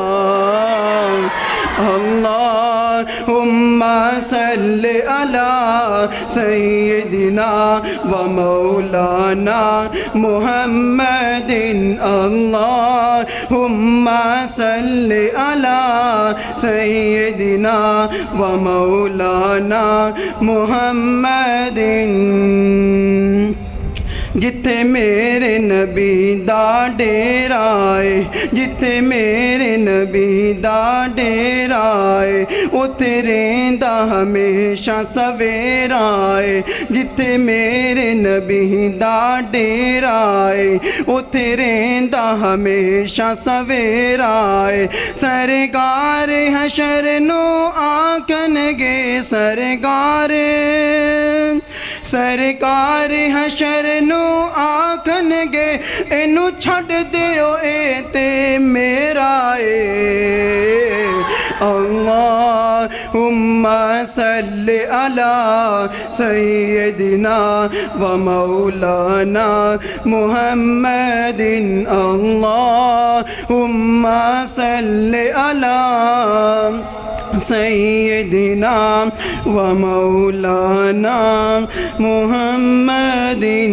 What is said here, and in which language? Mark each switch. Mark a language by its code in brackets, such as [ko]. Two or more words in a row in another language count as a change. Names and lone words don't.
[ar] اللہم صلی علی سیدنا و مولانا محمد، اللہم صلی علی سیدنا و مولانا محمد۔ [pa] جتھے میرے نبی دا ڈیرا ہے، جتھے میرے نبی دا ڈیرا ہے، اتھے رہندا ہمیشہ سویرا ہے، جتھے میرے نبی دا ڈیرا ہے، اتھے رہندا ہمیشہ سویرا ہے۔ سرکار حشر نو آکھن گے، سرکار حشر نو آکھن گے، اینو چھڑ دیو اے تے میرا اے۔ [ar] اللہم صل على سيدنا ومولانا محمد اللهم صل على سيدنا ومولانا محمد